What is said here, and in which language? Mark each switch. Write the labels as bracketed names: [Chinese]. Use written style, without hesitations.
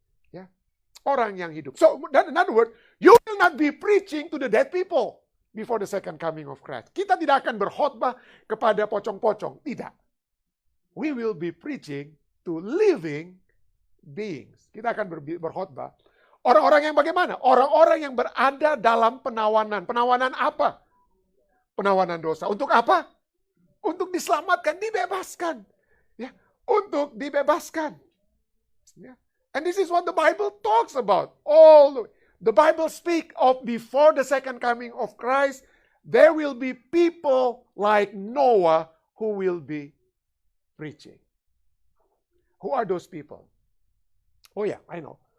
[Indonesian] Ya, orang yang hidup. [English] So in other words, you will not be preaching to the dead people before the second coming of Christ. [Indonesian] Kita tidak akan berkhotbah kepada pocong-pocong. Tidak. [English] We will be preaching to living beings. [Indonesian] Kita akan berkhotbah. Orang-orang yang bagaimana? Orang-orang yang berada dalam penawanan. Penawanan apa? Penawanan dosa. Untuk apa? Untuk diselamatkan, dibebaskan. Ya, untuk dibebaskan. Ya. [English] And this is what the Bible talks about. The Bible speak of before the second coming of Christ, there will be people like Noah who will be preaching. Who are those people? Oh yeah, I know.